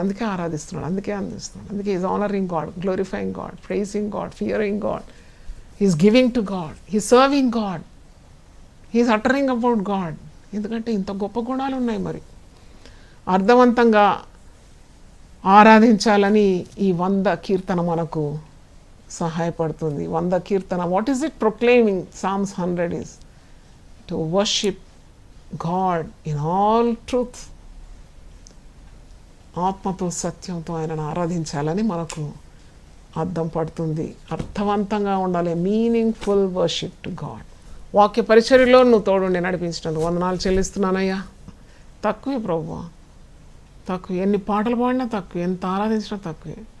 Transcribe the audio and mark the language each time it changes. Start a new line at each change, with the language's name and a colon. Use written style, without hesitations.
Telugu: అందుకే ఆరాధిస్తున్నాడు, అందుకే అందిస్తున్నాడు. అందుకే
English: Is honouring God, glorifying God, praising God, fearing God, is giving to God, is serving God, is uttering about God.
Telugu: ఎందుకంటే ఇంత గొప్ప గుణాలు ఉన్నాయి. మరి అర్థవంతంగా ఆరాధించాలని ఈ 100 కీర్తన మనకు సహాయపడుతుంది.
English: 100 కీర్తన, what is it proclaiming? Psalms 100 is to worship God in all truth.
Telugu: ఆత్మతో సత్యంతో ఆయనను ఆరాధించాలని మనకు అర్థం పడుతుంది. అర్థవంతంగా ఉండాలి,
English: Meaningful worship to God.
Telugu: వాక్య పరిచర్యలో నువ్వు తోడుండి నడిపించినందుకు వందనాలు చెల్లిస్తున్నానయ్యా. తక్కువే ప్రభువా, తక్కువ. ఎన్ని పాటలు పాడినా తక్కువ, ఎంత ఆరాధించినా తక్కువే.